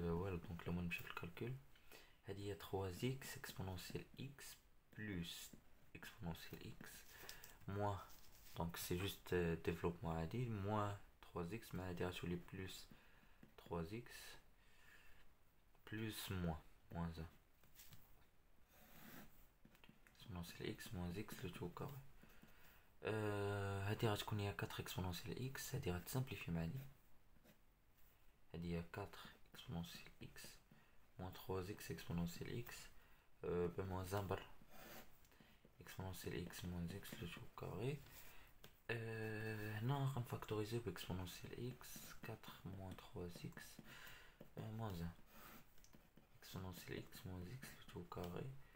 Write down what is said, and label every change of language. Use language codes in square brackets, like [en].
[fr] Donc là, moi, je chauffe le calcul. Il y a 3x exponentielle x plus exponentielle x moins, donc c'est juste développement à dire, moins 3x, mais à dire sur les plus 3x plus moins 1 exponentielle x moins x le tout au carré. [ar] هادي غتكون هي 4 exponentielle x. هادي غتسامبليفي معايا. [fr] هادي هي 4 exponentielle x moins 3x exponentielle x moins 1 برا exponentielle x moins x le tout au carré. [ar] هنا غنفاكتوريزيو ب [fr] exponentielle x 4 moins 3x moins 1 exponentielle x moins x le tout au carré.